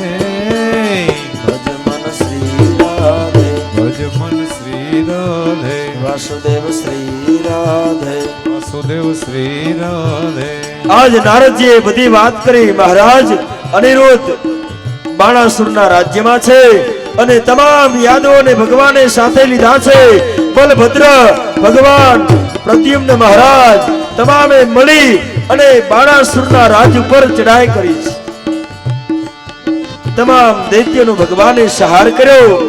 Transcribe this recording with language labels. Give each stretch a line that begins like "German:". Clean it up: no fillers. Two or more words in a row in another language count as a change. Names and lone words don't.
Hindi: भज मन श्री राधे, भज मन श्री राधे, वासुदेव श्री राधे, वासुदेव श्री राधे।
Gujarati: આજ નારદ જી બધી બાત કરી। મહારાજ અનિરુદ્ધ બાણાસુરના રાજ્યમાં છે અને તમામ યાદવોને ભગવાને સાથે લીધા છે। બલભદ્ર ભગવાન પ્રદ્યુમ્ન મહારાજ તમામે મળી અને બાણાસુરના રાજ ઉપર ચડાઈ કરી છે। તમામ દૈત્યોનો ભગવાને સંહાર કર્યો।